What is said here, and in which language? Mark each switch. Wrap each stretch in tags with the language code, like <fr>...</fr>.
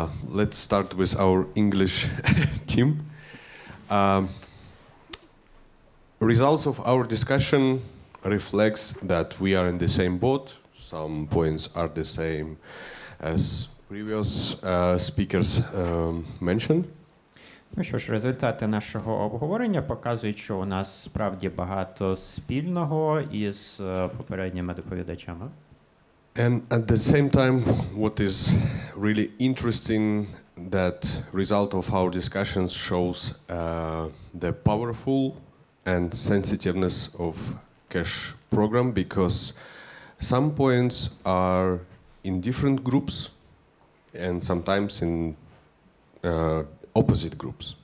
<en>Let's start with our English team. Results of our discussion reflects that we are in the same boat. Some points are the same as previous speakers mentioned.</en> <uk>Ну що ж, результати нашого обговорення показують, що у нас справді багато спільного із попередніми доповідачами.</uk> <en>And at the same time, what is really interesting, that result of our discussions shows the powerful and sensitiveness of cash program, because some points are in different groups and sometimes in opposite groups.</en>